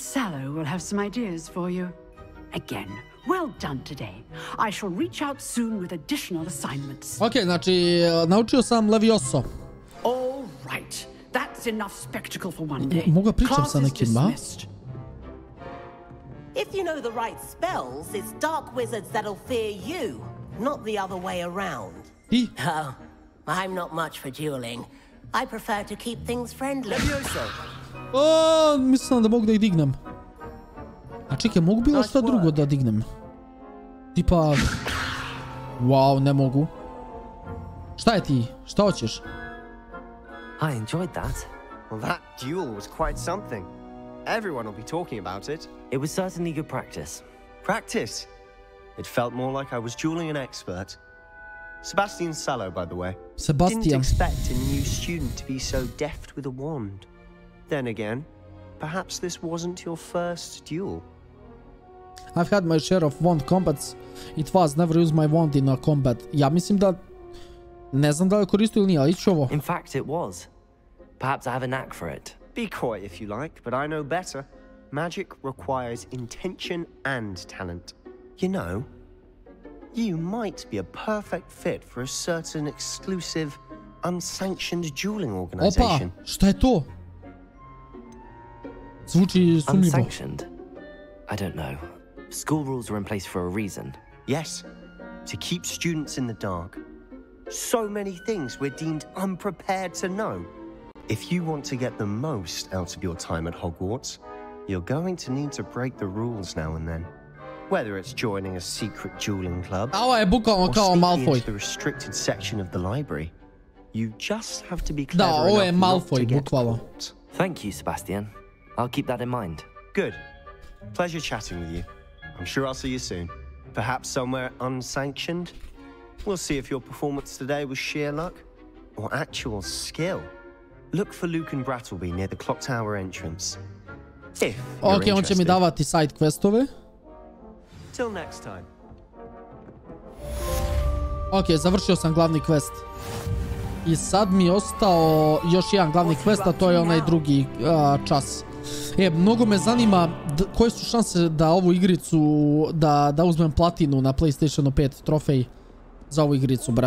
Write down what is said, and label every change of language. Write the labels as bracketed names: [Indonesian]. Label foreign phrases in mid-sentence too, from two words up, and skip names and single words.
[English] Sallow will have some ideas for you. Again, well done today. I shall reach out soon with additional assignments. [Bosnian] Ok, znači, naučio sam Levioso. [English] All right. That's enough spectacle for one day. [Bosnian] Mogu pričam sa nekim, ba? [English] If you know the right spells, it's dark wizards that'll fear you, not the other way around. Oh, I'm not much for dueling. I prefer to keep things friendly. [Bosnian] O, mislim da mogu da ih dignem. A čekaj, mogu bilo šta drugo da dignem? Tipa... Wow, ne mogu. Šta je ti? Šta hoćeš? [English] I enjoyed that. Well, that duel was quite something. Everyone will be talking about it. It was certainly good practice. Practice? It felt more like I was dueling an expert. Sebastian Sallow, by the way. Sebastian. Didn't expect a new student to be so deft with a wand. Then again, perhaps this wasn't your first duel. I've had my share of wand combats. It was never used my wand in a combat. [Bosnian] Ja mislim da... Ne znam da li koristio ili nije, ali ići ovo. [English] In fact, it was. Perhaps I have a knack for it. Be coy if you like, but I know better. Magic requires intention and talent. You know, you might be a perfect fit for a certain exclusive, unsanctioned dueling organization. [Bosnian] Opa, šta je to? Zvuči sumnjivo. [English] Unsanctioned? I don't know. School rules are in place for a reason. Yes, to keep students in the dark. So many things we're deemed unprepared to know. If you want to get the most out of your time at Hogwarts, you're going to need to break the rules now and then. Whether it's joining a secret dueling club [Bosnian] Ovo je bukvalno kao Malfoy. [English] into the restricted section of the library, you just have to be [Bosnian] Da, [English] clever [Bosnian] ovo je [English] enough not to [Bosnian] Malfoy [English] get [Bosnian] bukvalno. [English] caught. Thank you, Sebastian. I'll keep that in mind. Good. Pleasure chatting with you. I'm sure I'll see you soon. Perhaps somewhere unsanctioned? We'll see if your performance today was sheer luck or actual skill. Look for Luke and Brattleby near the clock tower entrance. If you're [Bosnian] Ok, on će mi [English] interested. [Bosnian] davati [English] side questove. Till next time. [Bosnian] Ok, završio sam glavni quest. I sad mi je ostao još jedan glavni quest, a to je onaj drugi čas. Mnogo me zanima koje su šanse da ovu igricu, da uzmem platinu na PlayStationu 5 trofej za ovu igricu, brat.